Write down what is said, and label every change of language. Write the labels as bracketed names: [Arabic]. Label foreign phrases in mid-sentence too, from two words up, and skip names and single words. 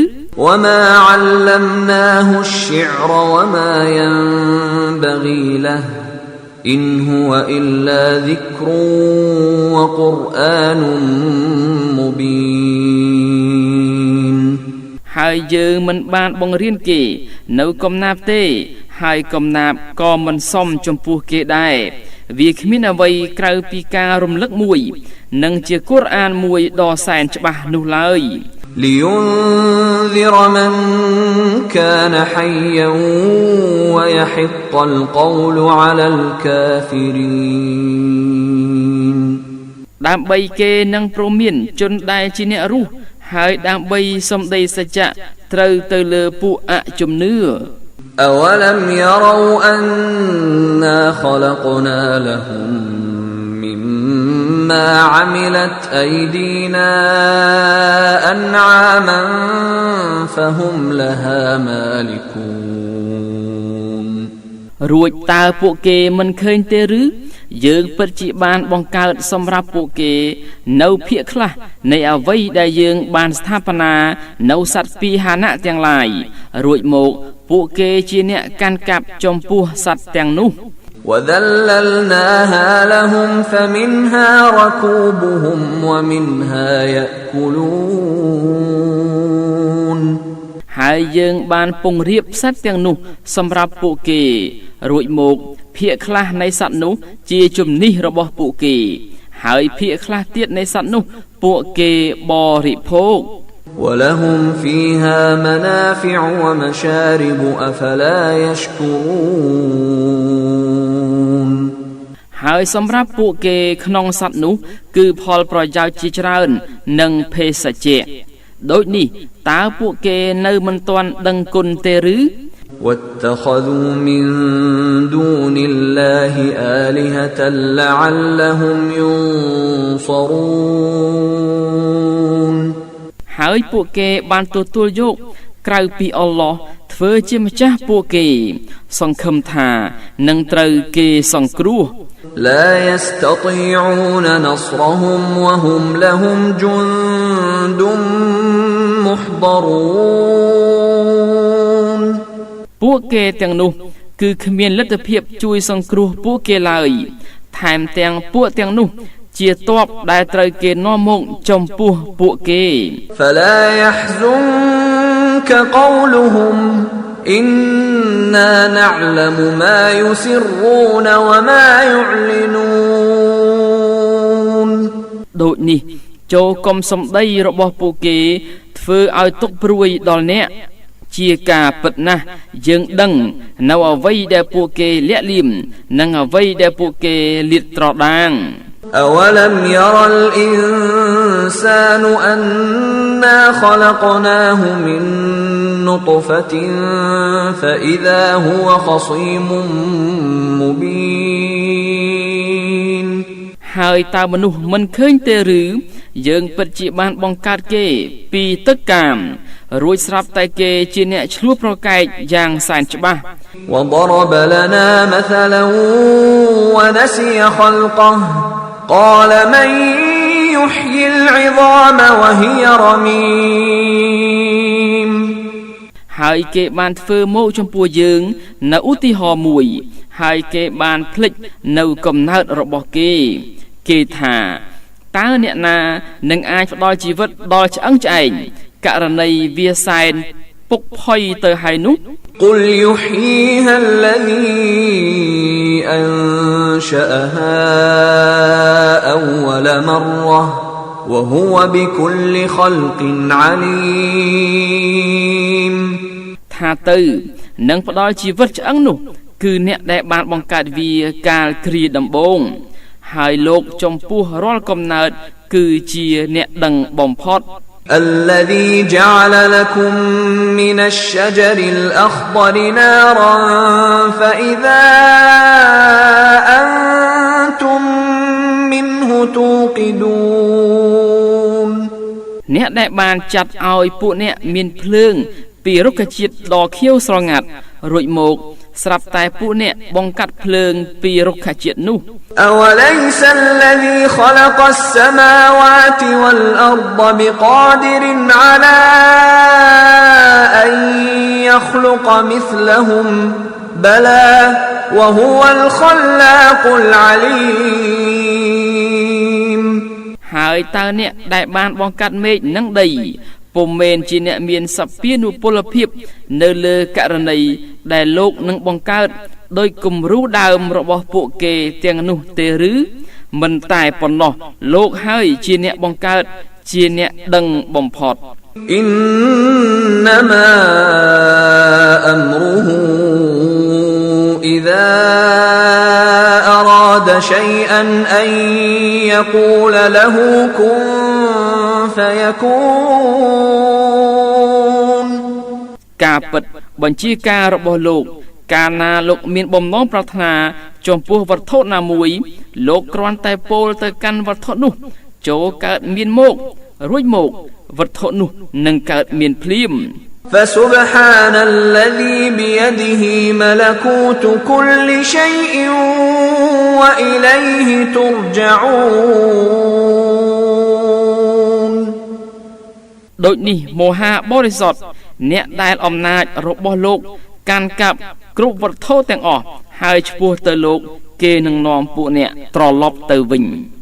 [Arabic] وما علمناه الشعر وما ينبغي له إن هو إلا ذكر وقرآن مبين [Khmer] ហើយយើងមិនបានបង្រៀនគេនៅកំណាព្យទេហើយកំណាព្យក៏មិនសមចំពោះគេដែរវាគ្មានអ្វីក្រៅពីការរំលឹកមួយនិងជាកូរ៉ានមួយដ៏សែនច្បាស់នោះឡើយ [Arabic] لينذر من كان حيا ويحق القول على الكافرين [Khmer] ដើម្បីគេនឹងព្រមានជនដែលជាអ្នករស់ហើយដើម្បីសម្ដីសច្ចៈត្រូវទៅលើពួកអជំនឿ [Arabic] أولم يروا أنا خلقنا لهم مما عملت أيدينا أنعاما فهم لها مالكون [Khmer] រួចតើពួកគេមិនឃើញទេឬយើងពិតជាបានបង្កើតសម្រាប់ពួកគេនៅភាគខ្លះនៃអ្វីដែលយើងបានស្ថាបនានៅសត្វពីហានៈទាំងឡាយរួចមកពួកគេជាអ្នកកាន់កាប់ចំពោះសត្វទាំងនោះ [Arabic] وذللناها لهم فمنها ركوبهم ومنها يأكلون [Khmer] ហើយយើងបានពង្រៀបសត្វទាំងនោះសម្រាប់ពួកគេរួចមកភាគខ្លះនៃសត្វនោះជាជំនិះរបស់ពួកគេហើយភាគខ្លះទៀតនៃសត្វនោះពួកគេបរិភោគ [Arabic] ولهم فيها منافع ومشارب أفلا يشكرون [Khmer] ហើយសម្រាប់ពួកគេក្នុងសត្វនោះគឺផលប្រយោជន៍ជាច្រើននិងភេសជ្ជៈដូចនេះតើពួកគេនៅមិនទាន់ដឹងគុណទេឬ [Arabic] واتخذوا من دون الله آلهة لعلهم ينصرون [Khmer] ហើយពួកគេបានទទួលយកក្រៅពីអល់ឡោះធ្វើជាម្ចាស់ពួកគេសង្ឃឹមថានឹងត្រូវគេសង្គ្រោះ [Arabic] لا يستطيعون نصرهم وهم لهم جند [Khmer] محضرون ពួកគេទាំងនោះគឺគ្មានលទ្ធភាពជួយសង្គ្រោះពួកគេឡើយថែមទាំងពួកទាំងនោះជាទ័ពដែលត្រូវគេនាំមកចំពោះពួកគេ [Arabic] فلا يحزنك قولهم إنا نعلم ما يسرون وما يعلنون [Khmer] ដូចនេះចូលកុំសំដីរបស់ពួកគេធ្វើឲ្យទុកព្រួយដល់អ្នកជាការពិតណាស់យើងដឹងនៅអ្វីដែលពួកគេលាក់លៀមនិងអ្វីដែលពួកគេលាតត្រដាង [Arabic] أولم ير الإنسان أنا خلقناه من نطفة فإذا هو خصيم مبين [Khmer] ហើយតើមនុស្សមិនឃើញទេឬយើងពិតជាបានបង្កើតគេពីទឹកកាមរួចស្រាប់តែគេជាអ្នកឆ្លោះប្រកែកយ៉ាងសែនច្បាស់ [Arabic] وضرب لنا مثلا ونسي خلقه قال من يحيي العظام وهي رميم [Khmer] ហើយគេបានធ្វើមកចំពោះយើងនៅឧទាហរណ៍មួយហើយគេបានភ្លេចនៅកំណើតរបស់គេថាតើអ្នកណានឹងអាចផ្ដល់ជីវិតដល់ឆ្អឹងឆ្អែងករណីវាសែនពុកផុយទៅហើយនោះ [Arabic] قل يحييها الذي أنشأها أول مرة وهو بكل خلق عليم [Khmer] ថាទៅនឹងផ្ដល់ជីវិតឆ្អឹងនោះគឺអ្នកដែលបានបង្កើតវាកាលគ្រាដំបូងហើយលោកចំពោះរាល់កំណើតគឺជាអ្នកដឹងបំផុត [Arabic] الذي جعل لكم من الشجر الأخضر نارا فإذا أنتم منه توقدون [Khmer] អ្នកដែលបានចាត់ឲ្យពួកអ្នកមានភ្លើងពីរុក្ខជាតិដ៏ខៀវស្រងាត់រួចមកស្រាប់តែពួកអ្នកបង្កាត់ភ្លើងពីរុក្ខជាតិនោះ [Arabic] أوليس الذي خلق السماوات والأرض بقادر على أن يخلق مثلهم بلى وهو الخلاق العليم [Khmer] ហើយតើអ្នកដែលបានបង្កាត់មេឃនិងដីពុំមែនជាអ្នកមានសព្វានុពលភាពនៅលើករណីដែលលោកនឹងបង្កើតដោយគំរូដើមរបស់ពួកគេទាំងនោះទេឬមិនតែប៉ុណ្ណោះលោកហើយជាអ្នកបង្កើតជាអ្នកដឹងបំផុត [Arabic] إنما أمره إذا أراد شيئا أن يقول له كن فيكون [Khmer] ការពិតបញ្ជាការរបស់លោកកាលណាលោកមានបំណងប្រាថ្នាចំពោះវត្ថុណាមួយលោកគ្រាន់តែពោលទៅកាន់វត្ថុនោះចូលកើតមានមករួចមកវត្ថុនោះនឹងកើតមានភ្លាម [Arabic] فسبحان الذي بيده ملكوت كل شيء وإليه ترجعون [Khmer] ដូចនេះមហាបរិសុទ្ធអ្នកដែលអំណាចរបស់លោកកាន់កាប់គ្រប់វត្ថុទាំងអស់ហើយឆ្ពោះទៅលោកគេនឹងនាំពួកអ្នកត្រឡប់ទៅវិញ